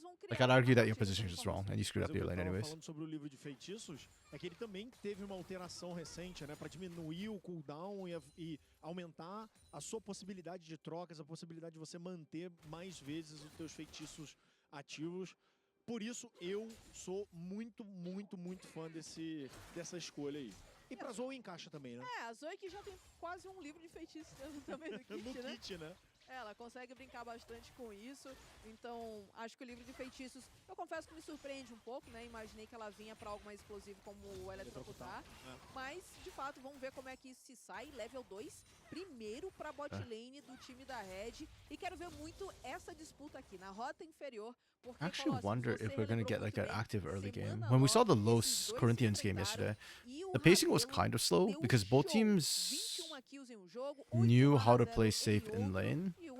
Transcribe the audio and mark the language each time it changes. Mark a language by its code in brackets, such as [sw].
[en] Like I'd argue that your position is just wrong and you screwed up your lane anyways. [pt] Falando sobre o livro de feitiços, é que ele também teve uma alteração recente, né, para diminuir o cooldown e aumentar a sua possibilidade de trocas, a possibilidade de você manter mais vezes os teus feitiços ativos. Por isso eu sou muito fã dessa escolha aí. E pra Zoe encaixa também, né? A Zoe que já tem quase um livro de feitiços também no kit, no kit, né? Ela consegue brincar bastante com isso, então acho que o livro de feitiços, eu confesso que me surpreende um pouco, né? Imaginei que ela vinha pra algo mais explosivo como o eletrocutar, mas de fato vamos ver como é que isso se sai. Level 2, primeiro pra bot lane do time da Red, e quero ver muito essa disputa aqui na rota inferior. [en] I actually wonder if we're gonna get like an active early game. When we saw the Los Corinthians game yesterday, the pacing was kind of slow because both teams knew how to play safe in lane.